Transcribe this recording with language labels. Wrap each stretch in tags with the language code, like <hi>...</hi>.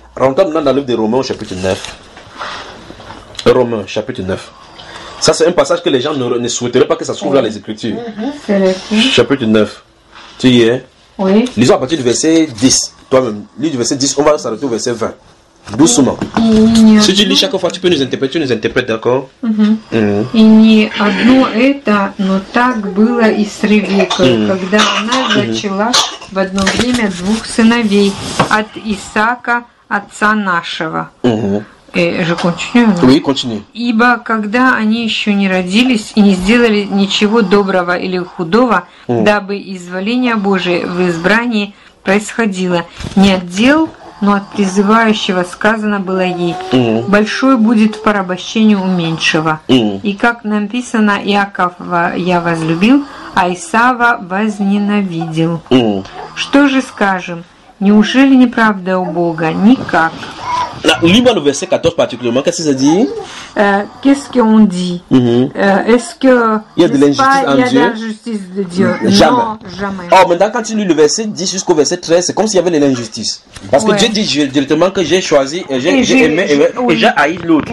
<fr>Rentrons maintenant dans le livre des Romains, chapitre 9. Romains, chapitre 9. Ça, c'est un passage que les gens ne souhaiteraient pas que ça se trouve dans les Écritures. Chapitre 9. Tu y es? Oui. Lisons à partir du verset 10. Toi-même, lis du verset 10, on va s'arrêter au verset 20. Doucement. Si tu lis chaque fois, tu peux nous interpréter, d'accord?</fr> <ru>И не одно это, но так было и с Ревекой, когда она зачала в одно время двух сыновей от Исаака, отца нашего.</ru> <fr>Je continue. Oui, continue.</fr> <ru>Ибо когда они еще не родились и не сделали ничего доброго или худого, дабы изволение Божие в избрании происходило, не от дел, но от призывающего сказано было ей: большой будет в порабощении у меньшего. И как написано: Иакова я возлюбил, а Исава возненавидел. Что же скажем? Неужели неправда у Бога? Никак.</ru> <fr>Lis-moi le verset 14 particulièrement. Qu'est-ce que ça dit? Qu'est-ce qu'on dit? Est-ce que il y a de l'injustice en Dieu? Jamais. Non, jamais. Or, maintenant, quand tu lis le verset 10 jusqu'au verset 13, c'est comme s'il y avait de l'injustice. Parce que Dieu dit directement que j'ai choisi, j'ai aimé et j'ai haï l'autre.</fr>